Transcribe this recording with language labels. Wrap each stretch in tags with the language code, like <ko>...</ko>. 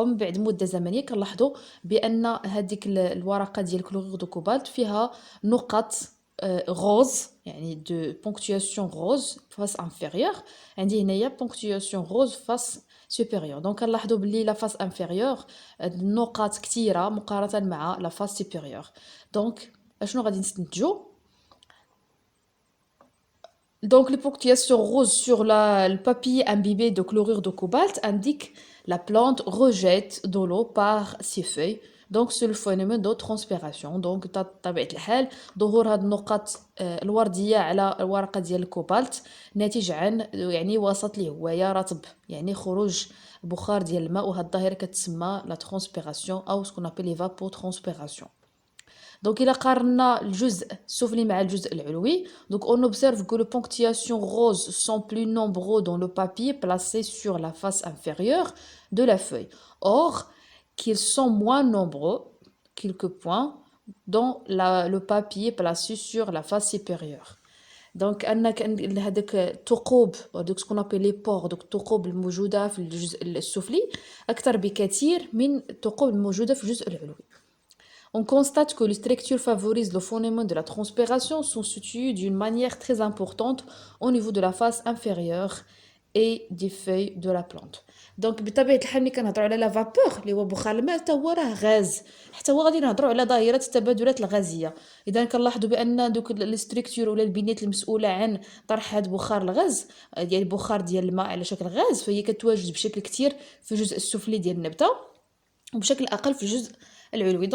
<ar>ومن بعد مده زمنيه كنلاحظوا بان هذيك الورقه ديال كلورير دو كوبالت فيها نقط غوز، يعني دو بونكتواسيون غوز فاس انفيريور. عندي هنايا بونكتواسيون غوز فاس سوبيريور. دونك كنلاحظوا بلي لا فاس انفيريور النقاط كثيره مقارنه مع لا فاس سوبيريور. دونك اشنو غادي نستنتجو؟</ar> <fr>Donc les punctuations roses sur le papier imbibé de chlorure de cobalt indiquent la plante rejette de l'eau par ses feuilles. Donc c'est le phénomène de transpiration.</fr> <ar>Donc طبيعة الحال ظهور هاد النقط الوردية على الورقة ديال الكوبالت ناتج عن يعني وسط اللي هو يا رطب، يعني خروج بخار ديال الماء، وهاد الظاهرة كتسمى لا ترانسبيراسيون او سكون ابل ليفابوترانسبيراسيون.</ar> <fr>Donc il a</fr> <ar>قارنا الجزء السفلي مع الجزء العلوي.</ar> <fr>Donc on observe que les ponctuations roses sont plus nombreux dans le papier placé sur la face inférieure de la feuille. Or, qu'ils sont moins nombreux, quelques points, dans le papier placé sur la face supérieure.</fr> <ar>دونك ان هذاك الثقوب ودوك سكون ابل لي بور، دوك الثقوب الموجوده في الجزء السفلي اكثر بكثير من الثقوب الموجوده في الجزء العلوي.</ar> <fr>On constate que les structures favorisent le phénomène de la transpiration sont situées d'une manière très importante au niveau de la face inférieure et des feuilles de la plante.</fr> <ar>دونك بطبيعه الحال ملي كنهضروا على لا فابور اللي هو بخار الماء حتى هو راه غاز، حتى هو غادي نهضروا على ظاهره التبادلات الغازيه. اذا كنلاحظوا بان دوك لي ستركتور ولا البنيات المسؤوله عن طرح هذا بخار الغاز ديال البخار ديال الماء على شكل غاز، فهي كتواجد بشكل كثير في الجزء السفلي ديال النبته وبشكل اقل في الجزء العلوي.</ar>